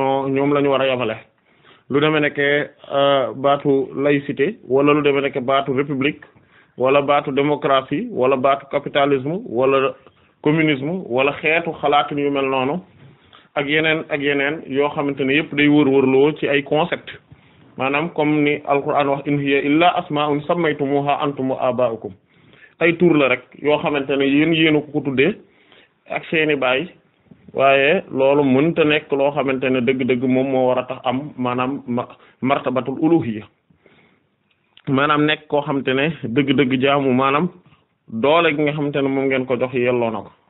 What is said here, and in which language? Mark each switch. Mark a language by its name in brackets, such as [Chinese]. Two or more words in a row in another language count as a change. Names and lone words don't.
[Wolof] la ñu war a yamale lu demee nekke baatu laïcité wala lu demee nekke baatu république wala baatu démocratie wala baatu capitalisme wala communisme wala xeetu xalaatin yu mel noonu ak yeneen yoo xamante ne yëpp day wër-wërloo ci ay concept maanaam comme ni alquran wax [Arabic] إن هي إلا أسماء سميتموها أنتم وآباؤكم [Wolof] ay tur la rek yoo xamante ne yéen ko tuddee ak seeni baay waaye loolu mënta nekk loo xamante ne dëgg-dëgg moom moo war a tax am maanaam [Arabic] مرتبة الألوهية [Wolof] maanaam nekk koo xamante ne dëgg-dëgg jaamu maanaam doole gi nga xamante ne moom ngeen ko jox yelloo na ko